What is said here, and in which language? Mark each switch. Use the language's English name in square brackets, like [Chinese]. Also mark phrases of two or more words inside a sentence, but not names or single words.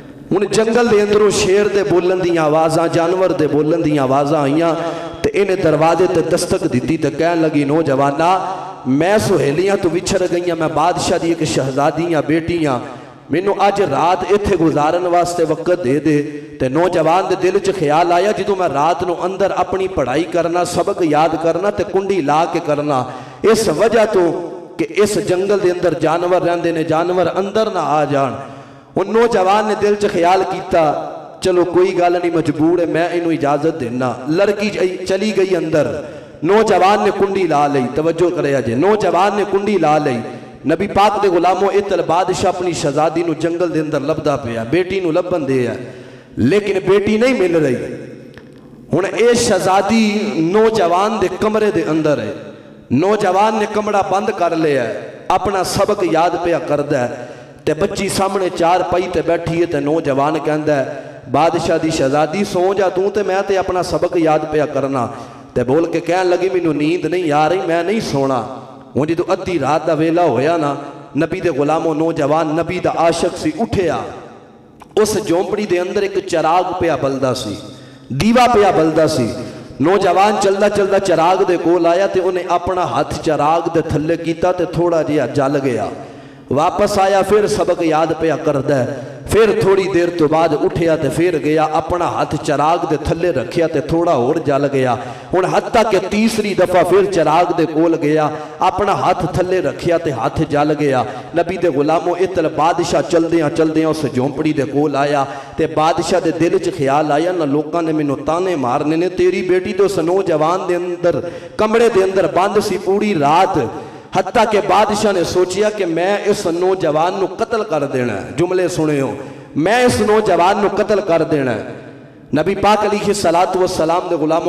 [Punjabi] ہن جنگل دے اندروں شیر دے بولن دیاں آوازاں جانور دے بولن دیاں آوازاں آئیاں تے انہیں دروازے تے دستک دیتی تے کہن لگی نوجوانا میں سہیلیاں تو وچھڑ گئیاں میں بادشاہ دی ایک شہزادیاں بیٹیاں مینوں اج رات ایتھے گزارن واسطے وقت دے دے تے نوجوان دے دل چ خیال آیا جدوں میں رات نو اندر اپنی پڑھائی کرنا سبق یاد کرنا تے کنڈی لا کے کرنا اس وجہ تو کہ اس جنگل دے اندر جانور رہندے نے جانور اندر نہ آ جان ان نوجوان نے دل چ خیال کیتا چلو کوئی گل نہیں مجبور ہے میں انہوں اجازت دینا لڑکی چلی گئی اندر نوجوان نے کنڈی لا لئی توجہ کرے جے نوجوان نے کنڈی لا لئی نبی پاک دے غلاموں اتل بادشاہ اپنی شہزادی نو جنگل دے اندر لبدا پیا بیٹی نو لبن دے ہے لیکن بیٹی نہیں مل رہی ہن اے شہزادی نوجوان دے کمرے دے اندر ہے نوجوان نے کمرہ بند کر لیا ہے اپنا سبق یاد پیا کردا ہے تے بچی سامنے چار پائی تے بیٹھی ہے تے نوجوان کہندا ہے بادشاہ دی شہزادی سو جا توں تے میں تے اپنا سبق یاد پیا کرنا تے بول کے کہن لگی مینوں نیند نہیں آ رہی میں نہیں سونا ہوں جدو ادھی رات دا ویلا ہویا نا نبی دے غلاموں نوجوان نبی دا عاشق سی اٹھیا اس جھونپڑی دے اندر ایک چراغ پیا بلدا سی دیوا پیا بلدا سی نوجوان چلدا چلدا چراغ دے کول آیا تے انہیں اپنا ہاتھ چراغ دے تھلے کیتا تے تھوڑا جہا جل گیا واپس آیا پھر سبق یاد پیا کردا ہے پھر تھوڑی دیر تو بعد اٹھیا تے پھر گیا اپنا ہاتھ چراغ دے تھلے رکھیا تے تھوڑا اور جل گیا ہن حتیٰ کہ تیسری دفعہ پھر چراغ دے کول گیا اپنا ہاتھ تھلے رکھیا تے ہاتھ جل گیا نبی دے غلاموں اتل بادشاہ چلدیاں اس جھونپڑی دے کول آیا تے بادشاہ دے دل چ خیال آیا نہ لوکاں نے مینوں تانے مارنے نے تیری بیٹی تو اس نوجوان دے اندر کمرے دے اندر بند سی پوری رات حتیٰ کہ بادشاہ نے سوچیا کہ میں اس نوجوان نو قتل کر دینا ہے جملے سنے ہو میں اس نوجوان نو قتل کر دینا ہے نبی پاک [Arabic] علیہ السلام [Punjabi] دے غلاموں